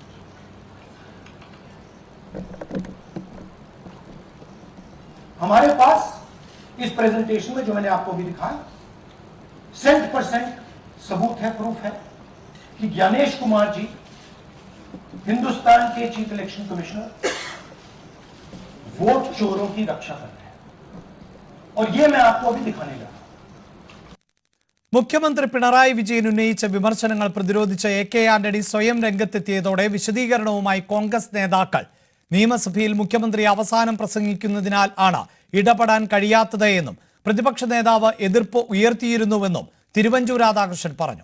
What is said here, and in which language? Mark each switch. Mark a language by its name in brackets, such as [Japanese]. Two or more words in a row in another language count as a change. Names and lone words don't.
[Hindi] हमारे पास इस प्रेजेंटेशन में जो मैंने आपको भी दिखाया 100% सबूत है, प्रूफ है कि ज्ञानेश कुमार जी हिंदुस्तान के [English] chief election commissioner [Hindi] वोट चोरों की रक्षा कर रहे हैं और ये मैं आपको अभी दिखाने जा रहा हूं. [Malayalam] മുഖ്യമന്ത്രി പിണറായി വിജയൻ ഉന്നയിച്ച വിമർശനങ്ങൾ പ്രതിരോധിച്ച AK ആന്റണി സ്വയം രംഗത്തെത്തിയതോടെ വിശദീകരണവുമായി കോൺഗ്രസ് നേതാക്കൾ നിയമസഭയിൽ മുഖ്യമന്ത്രി അവസാനം പ്രസംഗിക്കുന്നതിനാൽ ആണ് ഇടപെടാൻ കഴിയാത്തത് എന്നും പ്രതിപക്ഷ നേതാവ് എതിർപ്പ് ഉയർത്തിയിരുന്നുവെന്നും തിരുവഞ്ചൂർ രാധാകൃഷ്ണൻ പറഞ്ഞു.